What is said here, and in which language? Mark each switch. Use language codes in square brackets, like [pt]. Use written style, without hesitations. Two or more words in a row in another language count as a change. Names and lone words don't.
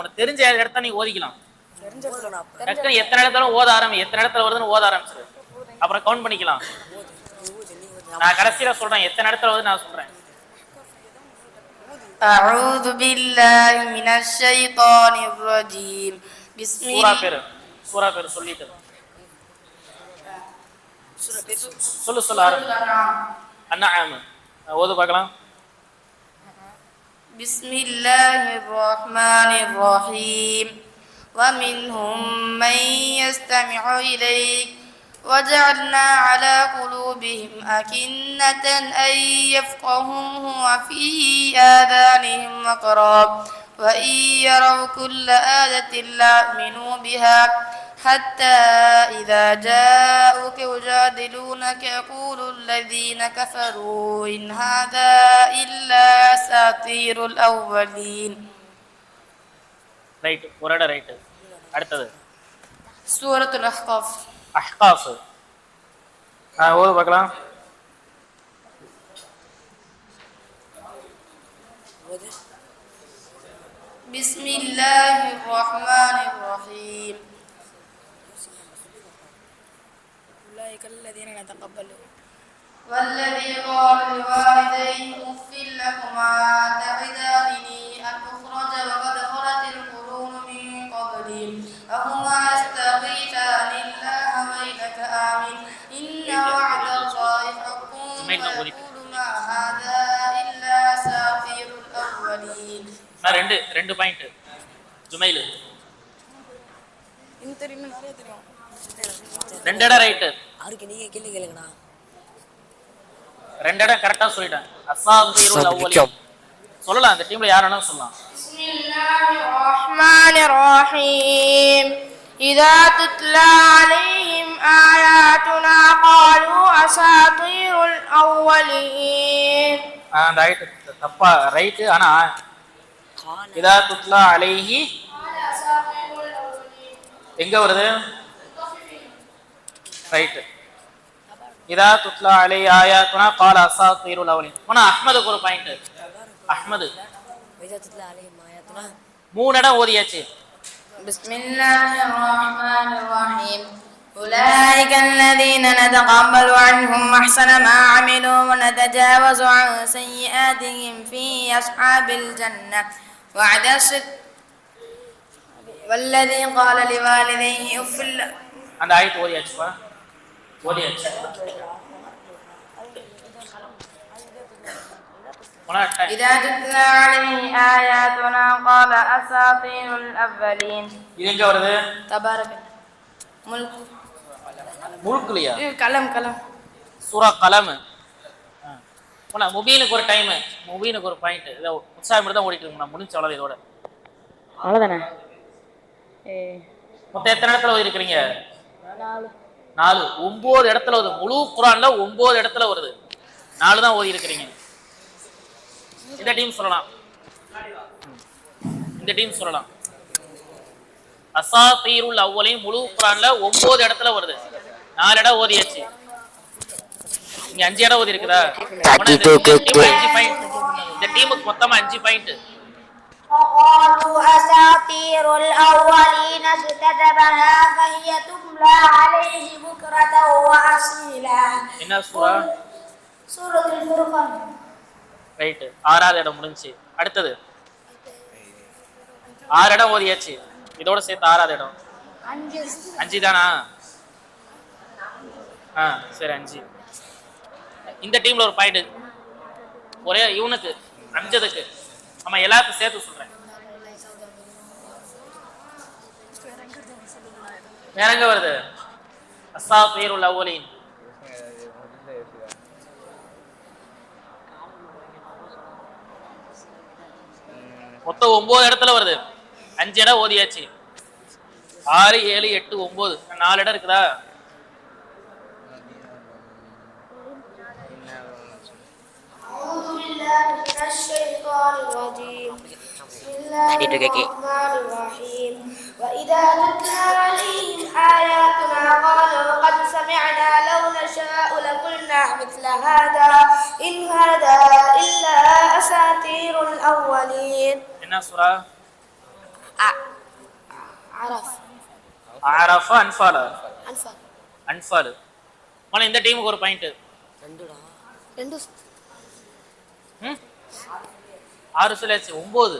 [ta] உனக்கு தெரிஞ்ச இடத்த நீ ஓதிக்கலாம். டக்குனு எத்தனை இடத்துல ஓத எத்தனை இடத்துல வருதுன்னு ஓத ஆரம்பிச்சிரு. அப்புறம் கவுண்ட் பண்ணிக்கலாம். நான் கடைசியில சொல்றேன் எத்தனை இடத்துல வருது நான் சொல்றேன். [ar] أعوذ بالله من الشيطان الرجيم بسم الله. [ta] சூரா பேர் சொல்லிட்டு சொல்லு அன்அம் ஓது பார்க்கலாம். [ar] بسم الله الرحمن الرحيم ومنهم من يستمع إليك وجعلنا على قلوبهم أكنة أن يفقهوه وفي آذانهم وقرا وإن يروا كل آية لا يؤمنوا بها حتى إذا جاءوك يجادلونك يقول الذين كفروا إن هذا إلا أساطير الأولين. [ta] ரைட், ஒரு இடம் ரைட். அடுத்தது [ar] سورة الأحقاف. [ta] அஹ்காஃப் ஓது பார்க்கலாம். [ar] بسم الله الرحمن الرحيم أولئك الذين نتقبلوا والذي قال لوالديه أف لكما تعدانني أن أخرج وقد خلت القرون من قبلي أهما يستغيثان الله ويلك آمن إن وعد الله حق ويقول ما هذا إلا أساطير الأولين. [ta] நான் ரெண்டு பாயிண்ட் ஜுமைல் ரெண்டு இடம் ரைட்டு. யாருக்கு நீங்க கேள்வி கேளுங்கண்ணா. ரெண்டு இடம் கரெக்டா சொல்லிட்டேன். [ar] أساطير الأولين [ta] சொல்லலாம். அந்த டீம்ல யார் வேணாலும் சொல்லலாம். [ar] بسم الله الرحمن الرحيم إذا تتلى عليهم آياتنا قالوا أساطير الأولين. [ta] அந்த ரைட் தப்பா ரைட்டு. ஆனா [ar] إذا تتلى عليه [ta] எங்க வருது? ரைட். [ar] إذا تتلى عليه آياتنا قال اساطير الاولين. [ta] போனா அஹ்மதுக்கு ஒரு பாயிண்ட். அஹ்மது மூணு இடம் ஓதியாச்சு. [ar] بسم الله الرحمن الرحيم أولئك الذين نتقبل عنهم أحسن ما عملوا ونتجاوز عن سيئاتهم في أصحاب الجنة وعد الصدق والذي قال لوالديه أف [ta] அந்த ஆயத்து ஓதியாச்சுப்பா. ஓதியாச்சு. [ar] إذا تتلى عليه آياتنا قال أساطير الأولين. [ta] இது எங்க வருது? [ar] تبارك ملك [ta] முழுக்குலையா? கலம் சூரா கலம். போனா முபீனுக்கு ஒரு டைம், முபீனுக்கு ஒரு பாயிண்ட். இதை உற்சாகம் தான் ஓடிட்டு இருக்கு. நான் முடிஞ்ச அவ்வளவு இதோட அவ்வளோதானே? மொத்தம் எத்தனை இடத்துல ஓதி இருக்கிறீங்க? 4. 9 இடத்துல வருது. முழு குர்ஆன்ல 9 இடத்துல வருது. 4 தான் ஓதி இருக்கிறீங்க. இந்த டீம் சொல்லலாம். [ar] أساطير الأولين [ta] முழு குரான்ல 9 இடத்துல வருது. 4 இடம் ஓதியாச்சு. இங்க 5 இடம் ஓதி இருக்குதா? இந்த டீமுக்கு மொத்தமா 5 பாயிண்ட். [ar] وقالوا أساطير الأولين اكتتبها فهي تملى عليه بكرة وأصيلا. [ta] என்ன சூரா? [ar] سورة الفرقان. [ta] ரைட், 6வது இடம் முடிஞ்சு. அடுத்தது 6 இடம் ஓதியாச்சு. இதோட சேர்த்து 6வது இடம் 5 தானா? சரி 5. இந்த டீம்ல ஒரு பாயிண்ட் ஒரே இவனுக்கு அஞ்சதுக்கு. நம்ம எல்லாத்தையும் சேர்த்து சொல்றேன். வேற எங்க வருது? [ar] أساطير الأولين. [ta] மொத்தம் 9 இடத்துல வருது. 5 இடம் ஓதியாச்சு. 6, 7, 8, 9 4 இடம் இருக்குதா? [ar] أعوذ بالله من الشيطان الرجيم. بسم الله الرحمن الرحيم. وإذا تتلى عليهم آياتنا قالوا قد سمعنا لو نشاء لقلنا مثل هذا إن هذا إلا أساطير الأولين. [ta] என்ன சூரா? [ar] عرف [ta] ஆரஃபா அன்ஃபாலா? [ar] أنفال. [ta] அன்ஃபால். மன இந்த டீமுக்கு ஒரு பாயிண்ட். 6 சொல்லியாச்சு. 9.